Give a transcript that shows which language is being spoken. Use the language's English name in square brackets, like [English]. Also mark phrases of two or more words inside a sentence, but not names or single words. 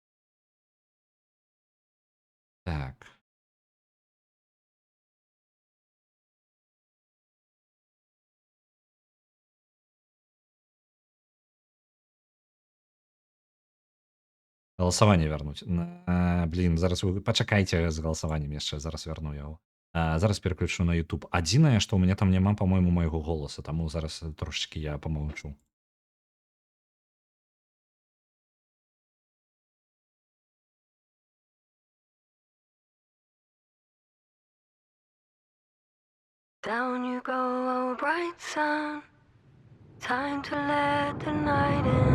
[Belarusian] Так. Галасаванне вярнуць. Блін, зараз вы пачакайце з галасаваннем яшчэ, зараз вярну яго. Зараз пераключу на YouTube. Адзінае, што ў мяне там няма, па-мойму, майго голаса, таму зараз трошачкі я памаўчу. [English] Down you go, oh bright sun. Time to let the night in.